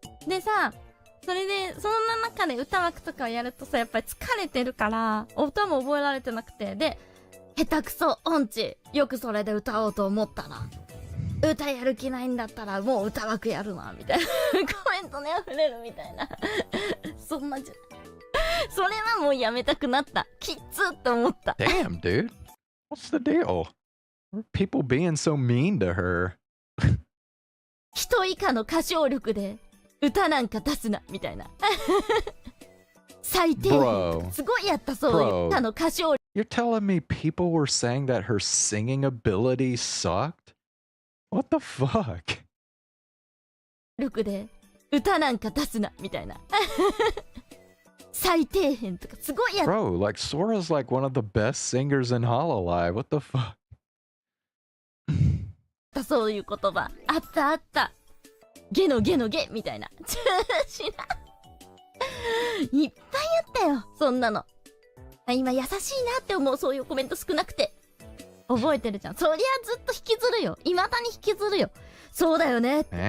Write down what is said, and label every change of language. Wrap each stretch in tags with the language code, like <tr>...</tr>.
<ja>でさ、それでそんな中で歌枠とかをやるとさ、やっぱり疲れてるから歌も覚えられてなくて、で下手くそ音痴、よくそれで歌おうと思ったら、歌やる気ないんだったらもう歌枠やるなみたいなコメントね溢れるみたいなそんなじゃそれはもうやめたくなった。きっつって思った。</ja> <en>Damn, dude. What's the deal? People being so mean to her.</en> <ja>人以下の歌唱力で歌なんか出すなみたいな最低。すごいやったそういう歌の歌唱力。</ja> <en>You're telling me people were saying that her singing ability sucked? What the fuck?</en> <ja>力で歌なんか出すなみたいな最低変とかすごいやった。</ja> <en>Bro, like Sora's like one of the best singers in Hololive. What the fuck?</en> <ja>そういう言葉あったあった。ゲのゲのゲみたいな知らんいっぱいあったよそんなの。今優しいなって思うそういうコメント少なくて。覚えてるじゃん。そりゃずっと引きずるよ。未だに引きずるよ。そうだよね。</ja>